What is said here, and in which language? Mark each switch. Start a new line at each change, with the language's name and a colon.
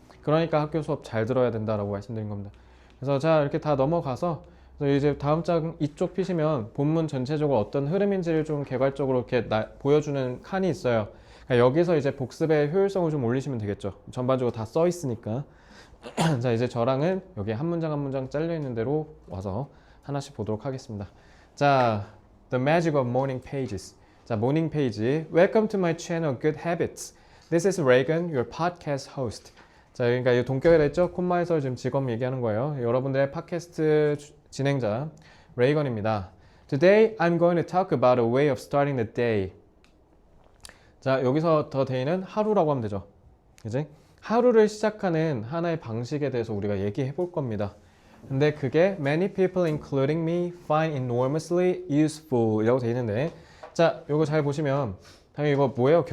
Korean: 그러니까 학교 수업 잘 들어야 된다라고 말씀드린 겁니다. 그래서 자 이렇게 다 넘어가서 이제 다음 장 이쪽 피시면 본문 전체적으로 어떤 흐름인지를 좀 개괄적으로 이렇게 보여주는 칸이 있어요. 그러니까 여기서 이제 복습의 효율성을 좀 올리시면 되겠죠. 전반적으로 다 써 있으니까. 자 이제 저랑은 여기 한 문장 한 문장 잘려 있는 대로 와서 하나씩 보도록 하겠습니다.
English: 자, The Magic of Morning Pages.
Korean: 자, 모닝 페이지.
English: Welcome to my channel, Good Habits. This is Reagan, your podcast host.
Korean: 자, 그러니까 이 동격에다 있죠? 콤마에서 지금 직업 얘기하는 거예요. 여러분들의 팟캐스트 진행자 레이건입니다.
English: Today I'm going to talk about a way of starting the day.
Korean: 자, 여기서 the day는 하루라고 하면 되죠. 그지? 하루를 시작하는 하나의 방식에 대해서 우리가 얘기해 볼 겁니다. 근데 그게
English: many people including me find enormously useful
Korean: 이라고 되어 있는데 자, 요거 잘 보시면 당연히 이거 뭐예요?